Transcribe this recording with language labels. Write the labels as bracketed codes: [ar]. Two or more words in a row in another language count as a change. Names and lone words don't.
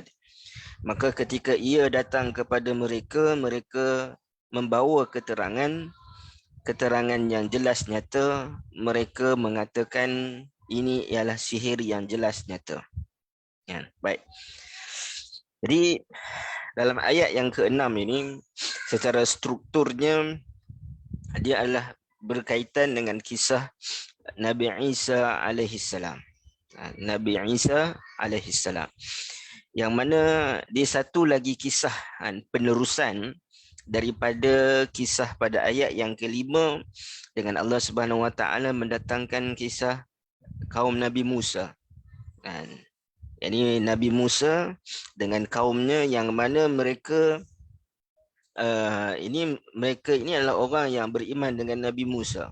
[ms] Maka ketika ia datang kepada mereka, mereka membawa keterangan yang jelas nyata. Mereka mengatakan ini ialah sihir yang jelas nyata. Ya, baik. Jadi dalam ayat yang ke-6 ini, secara strukturnya dia adalah berkaitan dengan kisah Nabi Isa alaihissalam. Nabi Isa alaihissalam, yang mana dia satu lagi kisah penerusan daripada kisah pada ayat yang ke-5, dengan Allah [ar] سبحانه وتعالى [ms] mendatangkan kisah kaum Nabi Musa. Ini Nabi Musa dengan kaumnya, yang mana mereka ini adalah orang yang beriman dengan Nabi Musa.